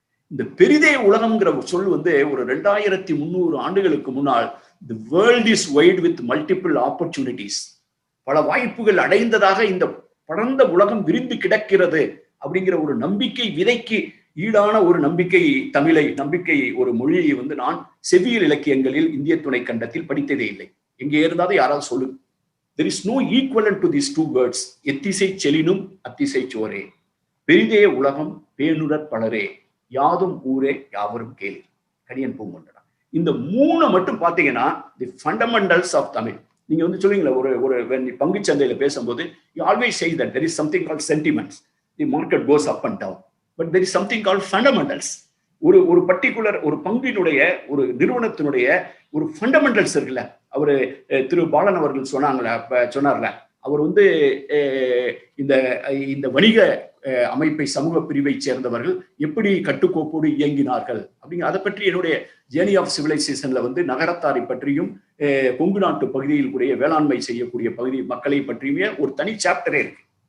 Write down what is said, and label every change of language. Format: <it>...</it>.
<ta>இந்த பெரிதே உலகம்ங்கிற சொல் வந்து ஒரு 2300 ஆண்டுகளுக்கு முன்னால்</ta> <en>the world is wide with multiple opportunities,</en> <ta>பல வாய்ப்புகள் அடைந்ததாக இந்த பரந்த உலகம் விரிந்து கிடக்கிறது அப்படிங்கிற ஒரு நம்பிக்கை விதைக்கு ஈடான ஒரு நம்பிக்கை ஒரு மொழியை வந்து நான் செவ்வியல் இலக்கியங்களில் இந்திய துணை கண்டத்தில் படித்ததே இல்லை. எங்கே இருந்தாலும் யாராவது சொல்லு.</ta> <en>There is no equivalent to these 2 words,</en> <ta>எத்திசை செலினும் அத்திசை சோரே. பெரிதே உலகம் பேணுடற் பலரே, யாதும் ஊரே யாவரும் கேளு, கணியன் பூங்குன்றனார். இந்த 3 மட்டும் பாத்தீங்கன்னா</ta> <en>The fundamentals of Tamil.</en> <ta>நீங்க வந்து சொல்லுவீங்களா ஒரு பங்கு சந்தையில பேசும்போது</ta> <en>You always say that there is something called sentiments, the market goes up and down, but there is something called fundamentals.</en> <ta>ஒரு பர்டிகுலர் ஒரு பங்கினுடைய ஒரு நிறுவனத்தினுடைய ஒரு ஃபண்டமெண்டல்ஸ் இருக்குல்ல. அவரு திரு பாலன் அவர்கள் சொன்னார்ல, அவர் வந்து இந்த இந்த வணிக அமைப்பை சமூக பிரிவை சேர்ந்தவர்கள் எப்படி கட்டுக்கோப்போடு இயங்கினார்கள் அப்படிங்கிற அதை பற்றி என்னுடைய ஜேர்னி ஆஃப் சிவிலைசேஷன்ல வந்து நகரத்தாரை பற்றியும் கொங்கு நாட்டு பகுதியில் கூடிய வேளாண்மை செய்யக்கூடிய பகுதி மக்களை பற்றியுமே ஒரு தனி சாப்டரே இருக்கு.</ta>